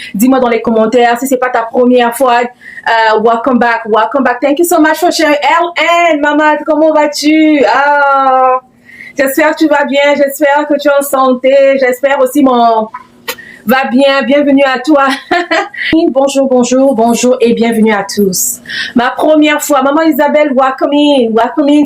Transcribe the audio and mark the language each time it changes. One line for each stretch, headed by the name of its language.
French: Dis-moi dans les commentaires si c'est pas ta première fois.
English: Welcome back, welcome back. Thank you so much for sharing.
French: LN, maman, comment vas-tu? Ah, j'espère que tu vas bien, j'espère que tu es en santé, j'espère aussi mon va bien, bienvenue à toi. Bonjour, bonjour, bonjour et bienvenue à tous. Ma première fois, maman Isabelle,
English: welcome in.